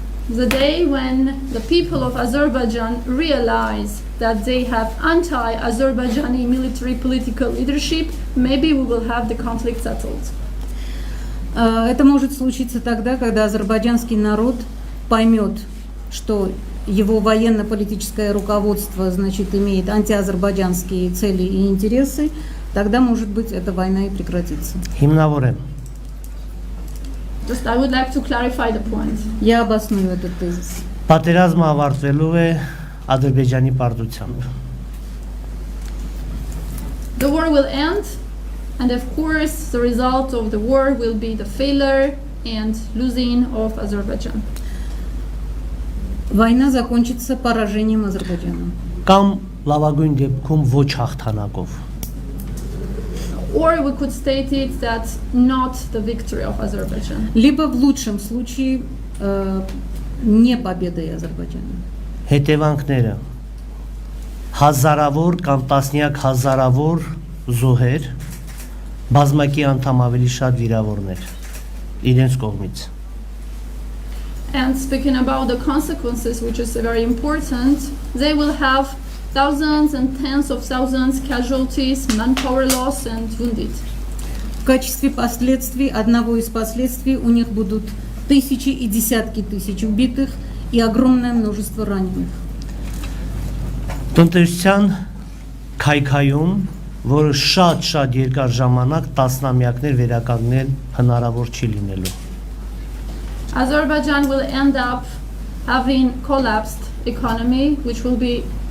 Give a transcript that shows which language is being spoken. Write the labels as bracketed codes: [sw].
[en] The day when the people of Azerbaijan realize that they have anti-Azerbaijani military political leadership, maybe we will have the conflict settled. [ru] Это может случиться тогда, когда азербайджанский народ поймет, что его военно-политическое руководство, значит, имеет антиазербайджанские цели и интересы, тогда, может быть, эта война и прекратится. [hy] Հիմնավոր եմ։ [en] Just I would like to clarify the point. [ru] Я обосную этот тезис. [hy] Պատերազմը ավարտվելու է Ադրբեջանի պարտությամբ։ [en] The war will end, and of course, the result of the war will be the failure and losing of Azerbaijan. [ru] Война закончится поражением Азербайджана. [hy] Կամ լավագույն դեպքում ոչ հաղթանակով։ [en] Or we could state it that not the victory of Azerbaijan. [ru] Либо в лучшем случае не победой Азербайджана. [hy] Հետևանքները հազարավոր կամ տասնյակ հազարավոր զոհեր, բազմակի անդամ ավելի շատ վիրավորներ իրենց կողմից։ [en] And speaking about the consequences, which is very important, they will have thousands and tens of thousands casualties, manpower loss and wounded. [ru] В качестве последствий, одного из последствий, у них будут тысячи и десятки тысяч убитых и огромное множество раненых. [hy] Տնտեսության քայքայում, որը շատ երկար ժամանակ տասնամյակներ վերականգնել հնարավոր չի լինելու։ [en] Azerbaijan will end up having collapsed economy, which will be